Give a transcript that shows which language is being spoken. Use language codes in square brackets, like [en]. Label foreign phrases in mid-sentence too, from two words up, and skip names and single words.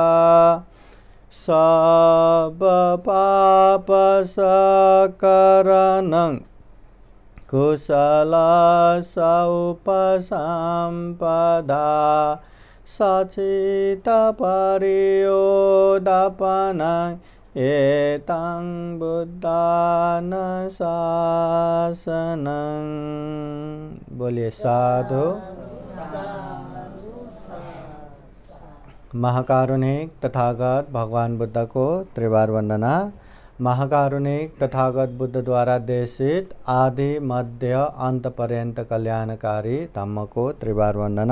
[pi] सब पाप सकरणं कुशल सौपसंपदा. सचित परियोदापनं एतं बुद्धान शासनं. [hi] बोलिए साधु. महाकारुणिक तथागत भगवान बुद्ध को त्रिवार वंदना. महाकारुणिक तथागत बुद्ध द्वारा देशित आदि मध्य अंत पर्यंत कल्याणकारी धम्म को त्रिवार वंदना.